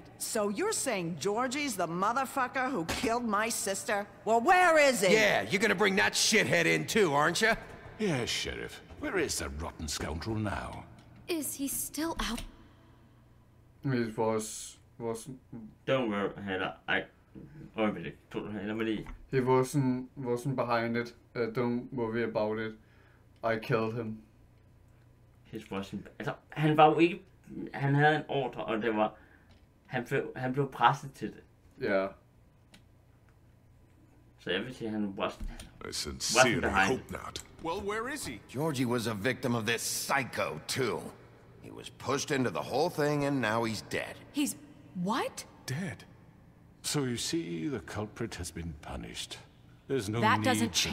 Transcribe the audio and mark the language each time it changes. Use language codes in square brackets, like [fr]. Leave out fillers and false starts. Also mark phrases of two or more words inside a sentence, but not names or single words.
[en] So you're saying Georgie's the motherfucker who killed my sister? Well, where is he? Yeah, you're gonna bring that shithead in too, aren't you? Yes, Sheriff. Where is that rotten scoundrel now? Is he still out? It was... Don't worry, [da] heller. Ej. Øjeblik. Lad mig lige. [en] He wasn't behind it. Don't worry about it. I killed him. [da] Altså, han var jo ikke... Han havde en ordre, og det var... Han blev presset til det. Ja. Så jeg vil sige, han [en] I sincerely hope not. Well, where is he? Georgie was a victim of this psycho, too. He was pushed into the whole thing, and now he's dead. He's... what? Dead. So you see, the culprit has been punished. There's no That need doesn't for